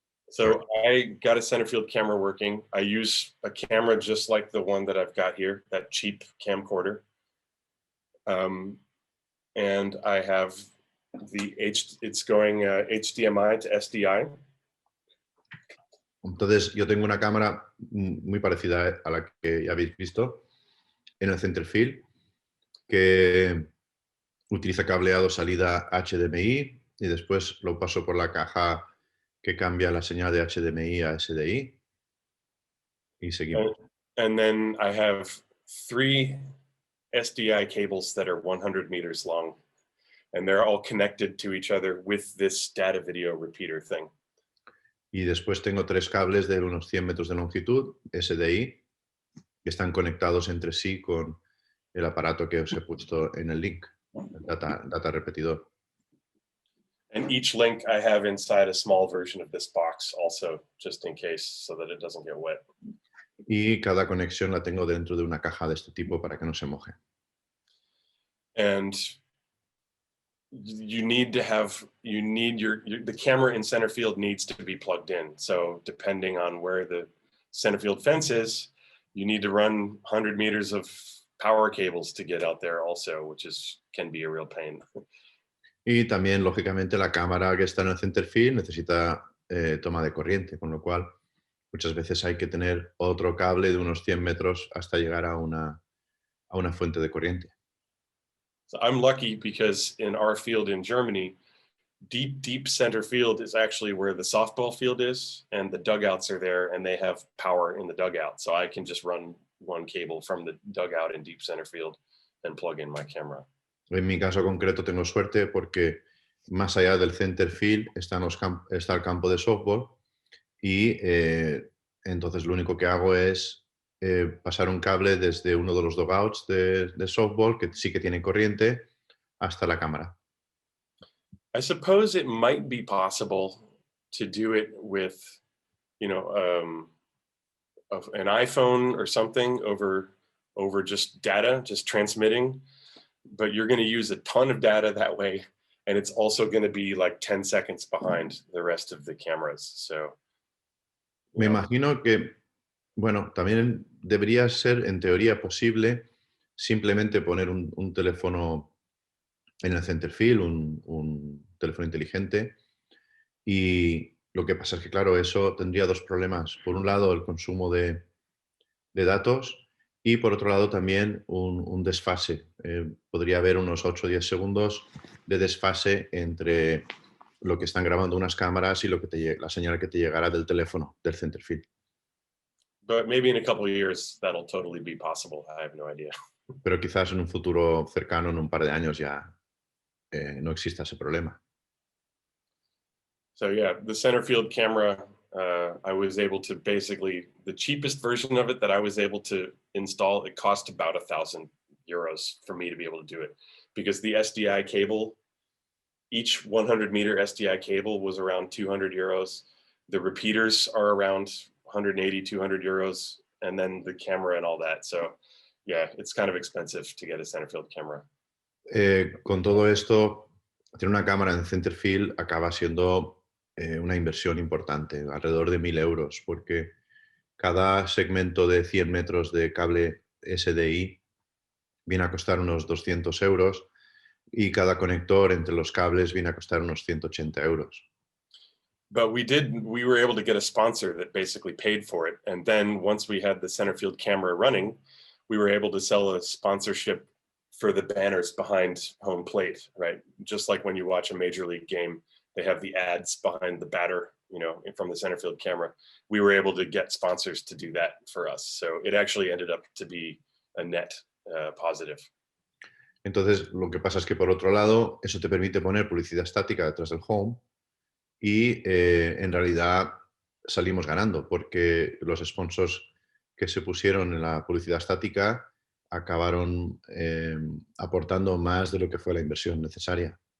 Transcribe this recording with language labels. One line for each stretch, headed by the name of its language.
English: So I got a center field camera working. I use a camera just like the one that I've got here, that cheap camcorder. And I have it's going HDMI to SDI.
Spanish: Entonces yo tengo una cámara muy parecida a la que ya habéis visto en el center field que utiliza cableado salida HDMI y después lo paso por la caja que cambia la señal de HDMI a SDI y seguimos.
English: And then I have 3 SDI cables that are 100 meters long, and they're all connected to each other with this data video repeater thing.
Spanish: Y después tengo 3 cables de unos 100 metros de longitud, SDI, que están conectados entre sí con el aparato que os he puesto en el link, el data repetidor.
English: And each link I have inside a small version of this box also, just in case, so that it doesn't get wet.
Spanish: Y cada conexión la tengo dentro de una caja de este tipo para que no se moje.
English: And you need the camera in center field needs to be plugged in. So depending on where the center field fence is, you need to run 100 meters of power cables to get out there also, which can be a real pain.
Spanish: Y también, lógicamente, la cámara que está en el center field necesita toma de corriente, con lo cual muchas veces hay que tener otro cable de unos 100 metros hasta llegar a una fuente de corriente.
English: So I'm lucky because in our field in Germany, deep center field is actually where the softball field is, and the dugouts are there, and they have power in the dugout. So I can just run one cable from the dugout in deep center field and plug in my camera.
Spanish: En mi caso concreto tengo suerte porque más allá del center field está el campo de softball y entonces lo único que hago es pasar un cable desde uno de los dugouts de softball, que sí que tiene corriente, hasta la cámara.
English: I suppose it might be possible to do it with, an iPhone or something over just data, just transmitting, but you're going to use a ton of data that way, and it's also going to be like 10 seconds behind the rest of the cameras. So,
Spanish: Me imagino que, bueno, también debería ser en teoría posible simplemente poner un teléfono en el center field, un teléfono inteligente, y lo que pasa es que, claro, eso tendría dos problemas. Por un lado, el consumo de datos y, por otro lado, también un desfase. Podría haber unos 8 o 10 segundos de desfase entre lo que están grabando unas cámaras y la señal que te llegará del teléfono, del center field.
English: but maybe in a couple of years that'll totally be possible. I have no idea.
Spanish: Pero quizás en un futuro cercano, en un par de años, ya no exista ese problema.
English: So yeah, the center field camera, I was able to basically, the cheapest version of it that I was able to install, it cost about €1,000 for me to be able to do it, because the SDI cable, each 100-meter SDI cable was around €200. The repeaters are around 180, €200, and then the camera and all that. So yeah, it's kind of expensive to get a center field camera.
Spanish: Con todo esto, tener una cámara en center field acaba siendo una inversión importante, alrededor de €1.000, porque cada segmento de 100 metros de cable SDI viene a costar unos €200 y cada conector entre los cables viene a costar unos €180.
English: But we were able to get a sponsor that basically paid for it. And then once we had the center field camera running, we were able to sell a sponsorship for the banners behind home plate, right? Just like when you watch a major league game, they have the ads behind the batter, from the center field camera. We were able to get sponsors to do that for us. So it actually ended up to be a net positive.
Spanish: Entonces, lo que pasa es que, por otro lado, eso te permite poner publicidad estática detrás del home y en realidad salimos ganando, porque los sponsors que se pusieron en la publicidad estática acabaron aportando más de lo que fue la inversión necesaria.